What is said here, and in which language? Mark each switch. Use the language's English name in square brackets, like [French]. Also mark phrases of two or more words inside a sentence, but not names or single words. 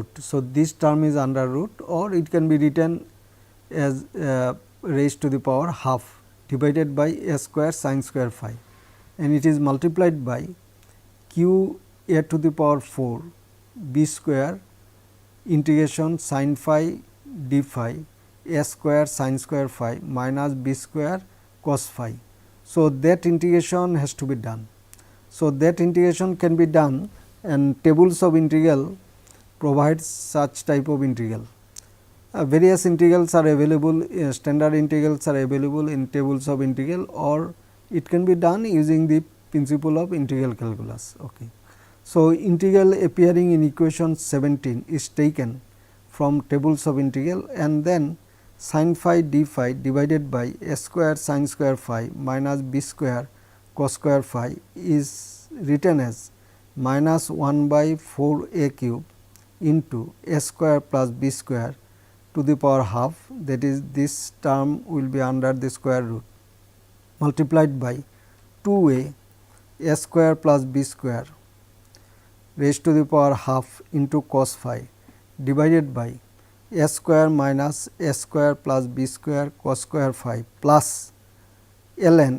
[English] So, this term is under root, or it can be written as raised to the power half divided by s square sin square phi, and it is multiplied by q a to the power 4 b square integration sin phi d phi s square sin square phi minus b square cos phi. So, that integration has to be done. So, that integration can be done, and tables of integral provides such type of integral. Various integrals are available, standard integrals are available in tables of integral, or it can be done using the principle of integral calculus. Okay. So, integral appearing in equation 17 is taken from tables of integral, and then sin phi d phi divided by s square sin square phi minus b square cos square phi is written as minus 1 by 4 a cube into s square plus b square to the power half, that is this term will be under the square root, multiplied by 2 a s square plus b square raised to the power half into cos phi divided by s square minus s square plus b square cos square phi plus ln.